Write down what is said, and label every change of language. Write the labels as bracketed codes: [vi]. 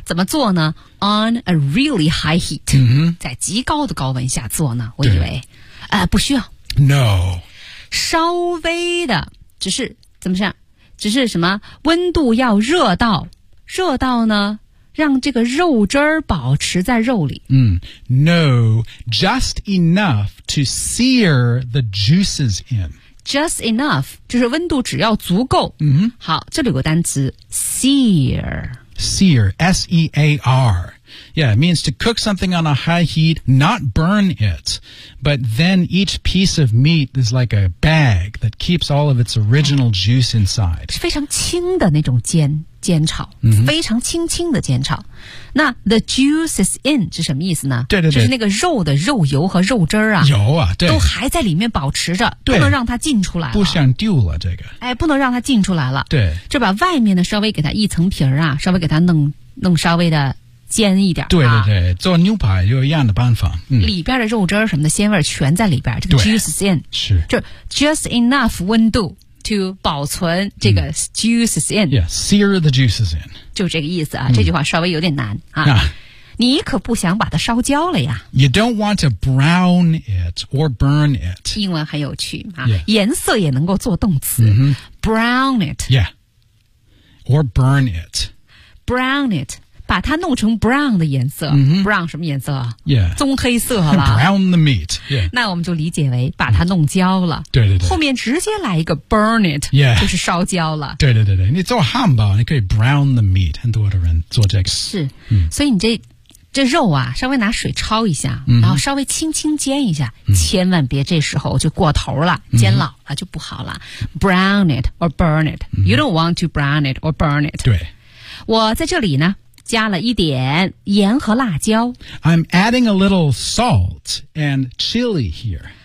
[zh] 怎么做呢 ？ [en] On a really high heat，、 [zh] 在极高的高温下做呢？我以为，不需要。 [en] No， [zh] 稍微的，只是怎么样？只是什么？温度要热到，热到呢？让这个肉汁儿保持在肉里。 [en] No, just enough to sear the juices in. Just enough, [zh] 就是温度只要足够。好，这里有个单词 sear. [en] Sear, S-E-A-R. Yeah, it means to cook something on a high heat, not burn it. But then each piece of meat is like a bag that keeps all of its original juice inside. [zh] 是非常轻的那种煎炒、非常轻轻的煎炒。那 [en] the juices in [zh] 是什么意思呢？对对对，就是那个肉的肉油和肉汁啊，油啊，对，都还在里面保持着，不能让它进出来了，不想丢了这个，不能让它进出来了。对，就把外面的稍微给它一层皮儿啊，稍微给它弄稍微的煎一点。对对对，做牛排有一样的办法，里边的肉汁什么的鲜味全在里边，这个 [en] juices in [zh] 是就 [en] just enough [zh] 温度to 保存这个 [en] juices in. Yeah, sear the juices in. [zh] 就这个意思啊，这句话稍微有点难啊。你可不想把它烧焦了呀。 [en] You don't want to brown it or burn it. [zh] 英文很有趣啊、颜色也能够做动词。 [en] Brown it. Yeah. Or burn it. [zh] Brown it. 把它弄成 brown 的颜色、brown 什么颜色、棕黑色了 [en] brown the meat、 [zh] 那我们就理解为把它弄焦了、对对对，后面直接来一个 burn it、就是烧焦了。对对对对，你做汉堡你可以 [en] brown the meat， [zh] 很多的人做这个是、所以你这肉啊稍微拿水焯一下、然后稍微轻轻煎一下、千万别这时候就过头了、煎老了就不好了、 [en] brown it or burn it、 you don't want to brown it or burn it。 [zh] 对，我在这里呢加了一点盐和辣椒。 [en] I'm adding a little salt and chili here.